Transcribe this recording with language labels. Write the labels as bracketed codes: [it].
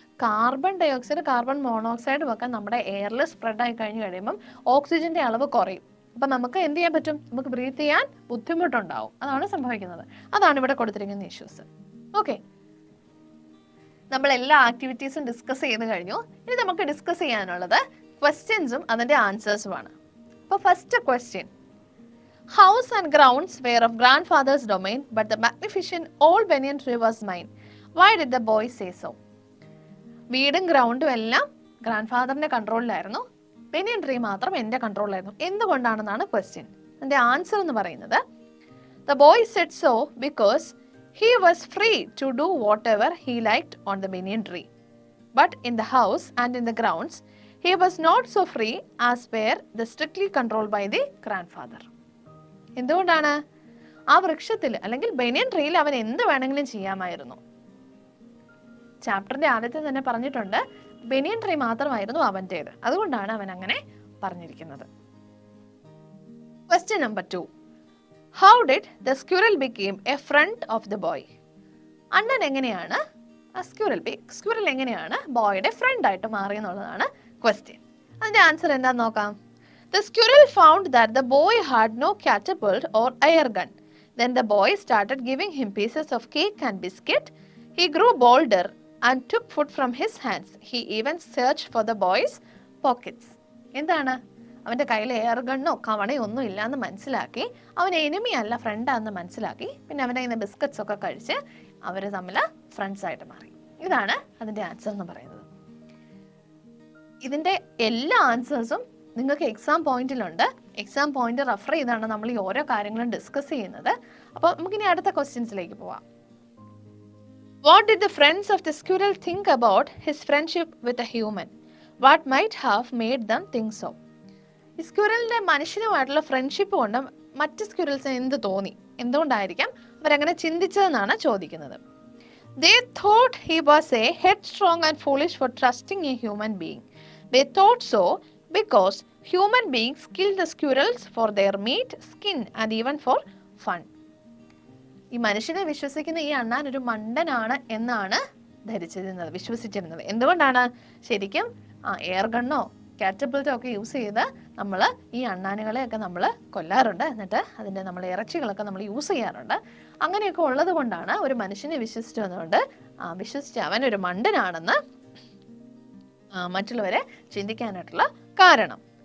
[ml] Carbon dye oxide, carbon മോണോക്സൈഡും ഒക്കെ നമ്മുടെ എയറിൽ സ്പ്രെഡ് ആയി കഴിഞ്ഞ് കഴിയുമ്പം ഓക്സിജന്റെ അളവ് കുറയും. അപ്പം നമുക്ക് എന്ത് ചെയ്യാൻ പറ്റും? നമുക്ക് ബ്രീത്ത് ചെയ്യാൻ ബുദ്ധിമുട്ടുണ്ടാവും. അതാണ് സംഭവിക്കുന്നത്. അതാണ് ഇവിടെ കൊടുത്തിരിക്കുന്ന ഇഷ്യൂസ്. ഓക്കെ, നമ്മൾ എല്ലാ ആക്ടിവിറ്റീസും ഡിസ്കസ് ചെയ്ത് കഴിഞ്ഞു. ഇനി നമുക്ക് ഡിസ്കസ് ചെയ്യാനുള്ളത് ക്വസ്റ്റ്യൻസും അതിൻ്റെ ആൻസേഴ്സുമാണ്. [en] അപ്പോൾ first question: House and grounds were of grandfather's domain, but the magnificent old banyan tree was mine. Why did the boy say so? [ml] വീടും ഗ്രൗണ്ടും എല്ലാം ഗ്രാൻഡ് ഫാദറിന്റെ കൺട്രോളിലായിരുന്നു, ബനിയൻ ട്രീ മാത്രം എൻ്റെ കൺട്രോളിലായിരുന്നു. എന്തുകൊണ്ടാണെന്നാണ് ക്വസ്റ്റ്യൻ. അതിൻ്റെ ആൻസർ എന്ന് പറയുന്നത്: [en] The boy said so because he was free to do whatever he liked on the banyan tree. But in the house and in the grounds, he was not so free as were the strictly controlled by the grandfather. [ml] എന്തുകൊണ്ടാണ്? ആ വൃക്ഷത്തിൽ അല്ലെങ്കിൽ ബനിയൻ ട്രീയിൽ അവൻ എന്ത് വേണമെങ്കിലും ചെയ്യാമായിരുന്നു. ചാപ്റ്ററിന്റെ ആദ്യത്തെ തന്നെ പറഞ്ഞിട്ടുണ്ട്, ബനിയൻ ട്രീ മാത്രമായിരുന്നു അവൻ്റേത്. അതുകൊണ്ടാണ് അവൻ അങ്ങനെ പറഞ്ഞിരിക്കുന്നത്. [en] Question number 2: How did the squirrel became a friend of the boy? [ml] അണ്ണൻ എങ്ങനെയാണ് സ്ക്വിറൽ എങ്ങനെയാണ് ബോയുടെ ഫ്രണ്ട് ആയിട്ട് മാറിയെന്നുള്ളതാണ് ക്വസ്റ്റ്യൻ. അതിന്റെ ആൻസർ എന്താന്ന് നോക്കാം. [en] The squirrel found that the boy had no catapult or air gun. Then the boy started giving him pieces of cake and biscuit. He grew bolder and took food from his hands. He even searched for the boy's pockets. [ml] എന്താണ്? അവൻ്റെ കയ്യിൽ air ഗണ്ണോ കവണയോ ഒന്നും ഇല്ലാന്ന് മനസ്സിലാക്കി, അവൻ enemy അല്ല ഫ്രണ്ടാന്ന് മനസ്സിലാക്കി. പിന്നെ അവൻ്റെ കയ്യിൽ നിന്ന് ബിസ്ക്കറ്റ്സ് ഒക്കെ കഴിച്ച് അവർ തമ്മിൽ ഫ്രണ്ട്സ് ആയിട്ട് മാറി. ഇതാണ് അതിൻ്റെ ആൻസർ എന്ന് പറയുന്നത്. ഇതിൻ്റെ എല്ലാ ആൻസേഴ്സും നിങ്ങൾക്ക് എക്സാം പോയിന്റിലുണ്ട്. എക്സാം പോയിന്റ് റെഫർ ചെയ്താണ് നമ്മൾ ഈ ഓരോ കാര്യങ്ങളും ഡിസ്കസ് ചെയ്യുന്നത്. അപ്പോൾ നമുക്കിനി അടുത്ത ക്വസ്റ്റ്യൻസിലേക്ക് പോവാം. [en] What did the friends of the squirrel think about his friendship with a human? What might have made them think so? [ml] ഈ സ്ക്വിറലിന്റെ മനുഷ്യനുമായിട്ടുള്ള ഫ്രണ്ട്ഷിപ്പ് കൊണ്ട് മറ്റ് സ്ക്വിറൽസിന് എന്ത് തോന്നി? എന്തുകൊണ്ടായിരിക്കാം അവരങ്ങനെ ചിന്തിച്ചതെന്നാണ് ചോദിക്കുന്നത്. [en] They thought he was a headstrong and foolish for trusting a human being. They thought so because human beings kill the squirrels for their meat, skin and even for fun. [ml] ഈ മനുഷ്യനെ വിശ്വസിക്കുന്ന ഈ അണ്ണാൻ ഒരു മണ്ടനാണ് എന്നാണ് വിശ്വസിച്ചിരുന്നത്. എന്തുകൊണ്ടാണ്? ശരിക്കും എയർ ഗണ്ണോ കാറ്റപ്പിൾട്ടോ ഒക്കെ യൂസ് ചെയ്ത് നമ്മൾ ഈ അണ്ണാനുകളെയൊക്കെ നമ്മൾ കൊല്ലാറുണ്ട്. എന്നിട്ട് അതിൻ്റെ നമ്മൾ ഇറച്ചികളൊക്കെ നമ്മൾ യൂസ് ചെയ്യാറുണ്ട്. അങ്ങനെയൊക്കെ ഉള്ളത് കൊണ്ടാണ് ഒരു മനുഷ്യനെ വിശ്വസിച്ചു വന്നുകൊണ്ട് വിശ്വസിച്ച് അവനൊരു മണ്ടനാണെന്ന് മറ്റുള്ളവരെ ചിന്തിക്കാനായിട്ടുള്ള കാരണം.